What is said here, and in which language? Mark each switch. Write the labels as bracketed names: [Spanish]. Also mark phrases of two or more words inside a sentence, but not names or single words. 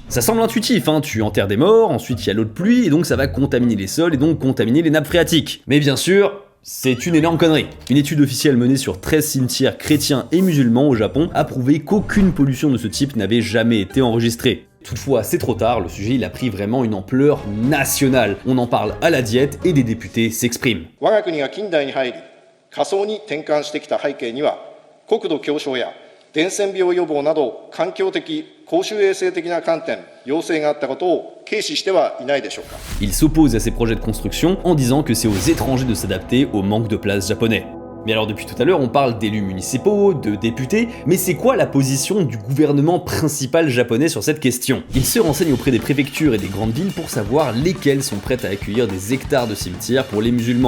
[French] Ça semble intuitif, tu enterres des morts, ensuite il y a l'eau de pluie, et donc ça va contaminer les sols et donc contaminer les nappes phréatiques. Mais bien sûr, C'est une énorme connerie. Une étude officielle menée sur 13 cimetières chrétiens et musulmans au Japon a prouvé qu'aucune pollution de ce type n'avait jamais été enregistrée. Toutefois, c'est trop tard, le sujet il a pris vraiment une ampleur nationale. On en parle à la diète et des députés s'expriment. [Japanese] 我が国が近代に入り、仮想に転換してきた背景には、国土強小や伝染病予防など環境的、公衆衛生的な観点、要請があったことを軽視してはいないでしょうか。 [French] Il s'oppose à ces projets de construction en disant que c'est aux étrangers de s'adapter au manque de place japonais. Mais alors depuis tout à l'heure on parle d'élus municipaux, de députés, mais c'est quoi la position du gouvernement principal japonais sur cette question? Il se renseigne auprès des préfectures et des grandes villes pour savoir lesquelles sont prêtes à accueillir des hectares de cimetières pour les musulmans.